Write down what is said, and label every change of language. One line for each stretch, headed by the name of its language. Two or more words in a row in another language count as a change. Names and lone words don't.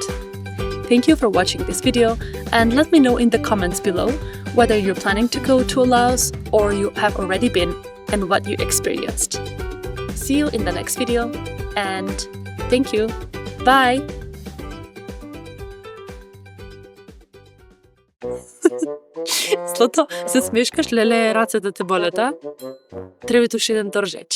English: Thank you for watching this video, and let me know in the comments below whether you're planning to go to Laos or you have already been and what you experienced. See you in the next video, and thank you. Bye!
Macedonian: Злато, се смешкаш, леле, рацете те болета. Треба уште еден торжеќе.